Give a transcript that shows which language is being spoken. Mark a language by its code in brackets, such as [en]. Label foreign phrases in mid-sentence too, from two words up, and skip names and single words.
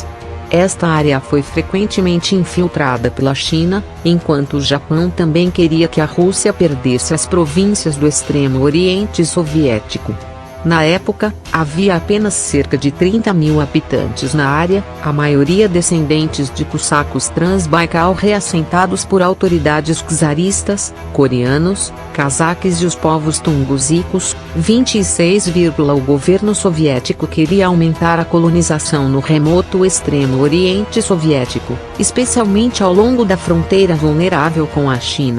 [pt] Esta área foi frequentemente infiltrada pela China, enquanto o Japão também queria que a Rússia perdesse as províncias do extremo oriente soviético. Na época, havia apenas cerca de 30 mil habitantes na área, a maioria descendentes de cossacos transbaikal reassentados por autoridades czaristas, coreanos, cazaques e os povos tunguzicos. 26, o governo soviético queria aumentar a colonização no remoto extremo oriente soviético, especialmente ao longo da fronteira vulnerável com a China.